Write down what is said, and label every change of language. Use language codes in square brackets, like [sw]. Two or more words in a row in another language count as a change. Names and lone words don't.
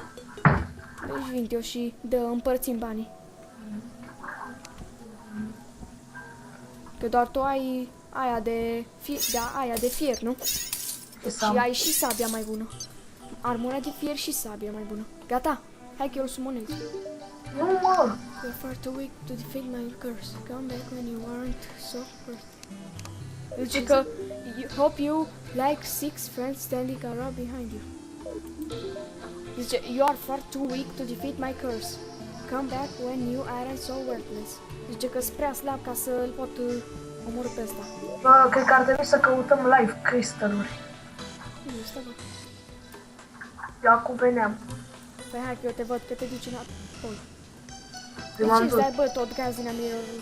[ro] Deci vin eu și împărțim banii. Că doar tu ai aia de fier, nu? Și ai și sabia mai bună. Armura de fier și sabia mai bună. Gata, hai că eu îl sumonez. Nu, mă! [en] You're far too weak to defeat my curse. Come back when you aren't so hurt. [ro] Zice că [en] hope you like 6 friends standing around behind you. Zice, you are far too weak to defeat my curse. Come back when you aren't so worthless. [ro] Zice că-s prea slab ca să-l pot omorâ pe ăsta. Bă, cred că ar trebui să căutăm live crystaluri. Eu acum veneam. Păi hai că eu te văd că te duci înapoi. De ce îți dai, bă, tot gaz din mirror-ul?